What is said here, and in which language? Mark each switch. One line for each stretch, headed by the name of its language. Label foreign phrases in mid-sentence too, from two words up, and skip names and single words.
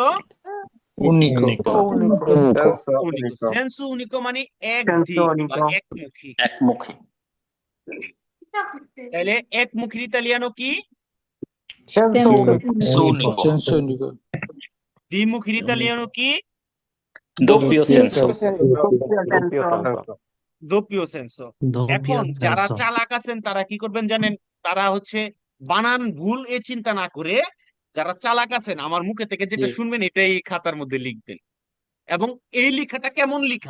Bangla: উনিকো উনিকো,
Italian: senso unico
Bangla: মানে এক Senso দিক বা unico. একমুখী। একমুখী। তাহলে একমুখীর ইতালিয়ানো কি? Senso Unico.
Italian: senso unico
Bangla: দ্বিমুখীর ইতালিয়ানো কি?
Italian: Doppio senso. doppio senso.
Bangla: এখন যারা চালাক আছেন তারা কি করবেন জানেন? তারা হচ্ছে বানান ভুল এ চিন্তা না করে, যারা চালাক আছেন আমার মুখে থেকে যেটা জি। শুনবেন এটাই খাতার মধ্যে লিখবেন। এবং এই লেখাটা কেমন লেখা?